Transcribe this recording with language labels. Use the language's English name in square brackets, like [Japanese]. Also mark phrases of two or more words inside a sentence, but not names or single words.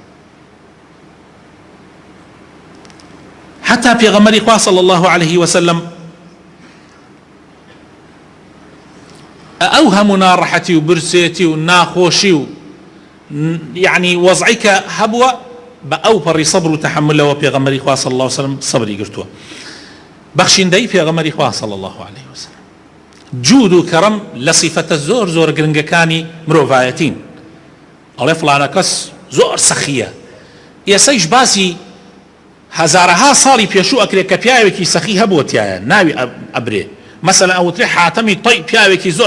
[Central Kurdish] حتا پێغەمبەری خوا [Arabic] صلی الله عليه وسلم [Central Kurdish] ئەو هەموو ناڕەحەتی و برسێتی و ناخۆشی و یعنی وەزعی کە هەبووە بە ئەو پەڕی سەبر و تەحملەوە پێغەمبەری خوا [Arabic] صلی الله عليه وسلم [Central Kurdish] سەبری گرتووە بەخشیندەی پێغەمبەری خوا [Arabic] صلی الله عليه وسلم [Central Kurdish] جود و کەڕەم لە سیفەتە زۆر زۆر گرنگەکانی مرۆڤایەتین ئەڵێ فڵانە کەس زۆر سەخیە ئێسەیش باسی هەزارەها ساڵی پێشوو ئەکرێت کە پیاوێکی سەخی هەبووە تایە ناوی ئەبرێ مثلا ئەوترێ حاتەمی تەی پیاوێکی زۆر